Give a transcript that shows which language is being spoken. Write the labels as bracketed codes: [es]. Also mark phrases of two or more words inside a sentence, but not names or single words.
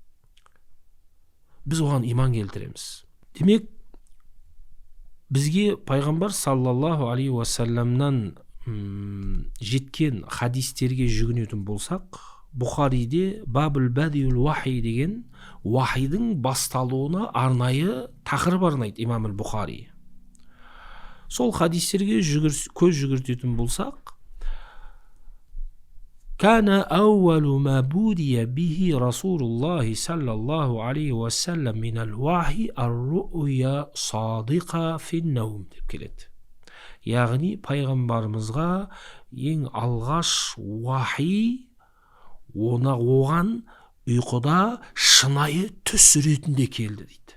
[kk] Біз оған иман келтіреміз. Демек, бізге пайғамбар [ar] صلى الله عليه وسلم [kk] жеткен хадистерге жүгінетін болсақ, Бұхариде Бабул Бадиул Уахи деген уахидің басталуына арнайы тақырып арнайды имам Бұхари. Сол хадистерге көз жүгіртетін болсақ, [ar] «كان أول ما بدئ به رسول الله صلى الله عليه وسلم من الوحي الرؤيا الصادقة في النوم» [kk] деп келеді. Яғни пайғамбарымызға ең алғаш уахи оған ұйқыда шынайы түс ретінде келді дейді.